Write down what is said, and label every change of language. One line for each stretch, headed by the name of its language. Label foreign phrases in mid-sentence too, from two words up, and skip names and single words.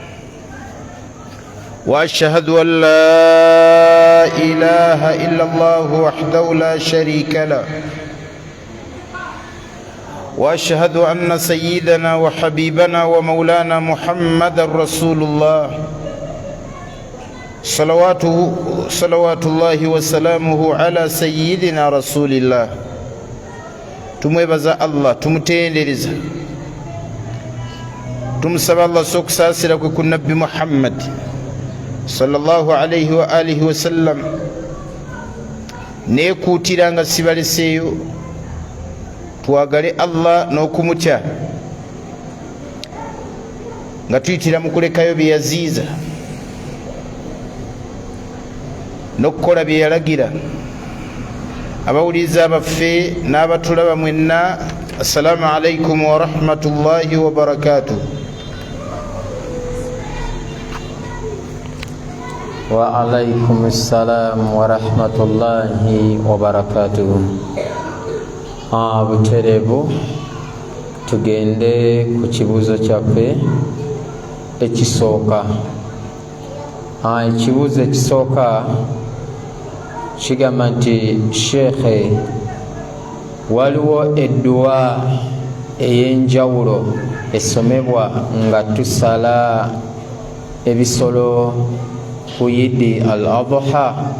Arabic: وأشهد أن لا إله إلا الله وحده لا شريك له، وأشهد أن سيدنا وحبيبنا ومولانا محمد رسول الله صلوات الله وسلامه على سيدنا رسول الله.
Ganda: tumwebaza Allah, tumutendereza, tumusaba Allah sokusaasira kwe ku Nabbi Muhammad
Arabic: صلى الله عليه وعلى آله وسلم.
Ganda: Neekuutira nga sibaleseeyo twagale Allah n'okumutya, nga tuyitira mu kulekayo bye yaziiza n'okukola bye yalagira. Abawuliriza baffe n'abatulaba mwenna,
Arabic: السلام عليكم ورحمة الله وبركاته. وعليكم السلام ورحمة الله وبركاته.
Ganda: Buterevu tugende ku kibuuzo kyaffe ekisooka. Ekibuuzo ekisooka kigamba nti Sheikh, waliwo edduwa ey'enjawulo esomebwa nga tusala ebisolo ku Yidi al-Adha